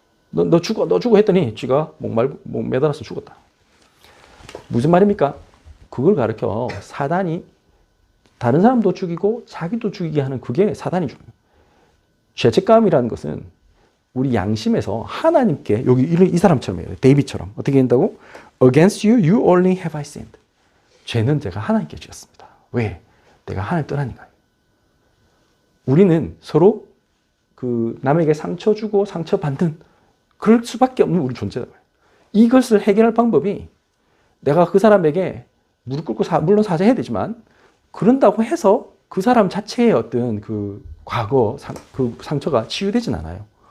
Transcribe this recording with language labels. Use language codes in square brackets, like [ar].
[ko] 너 죽어 했더니 쥐가 목 매달아서 죽었다. 무슨 말입니까? 그걸 가르쳐 사단이 다른 사람도 죽이고 자기도 죽이게 하는 그게 사단이 주는 거예요. 죄책감이라는 것은 우리 양심에서 하나님께 여기 이 사람처럼 해요. 데이빗처럼 어떻게 한다고? [en] Against you, you only have I sinned. [ko] 죄는 제가 하나님께 지었습니다. 왜? 내가 하나님 떠나니까요. 우리는 서로 그 남에게 상처 주고 상처 받는 그럴 수밖에 없는 우리 존재다. 이것을 해결할 방법이 내가 그 사람에게 무릎 꿇고 물론 사죄해야 되지만 그런다고 해서 그 사람 자체의 어떤 그 과거 그 상처가 치유되진 않아요.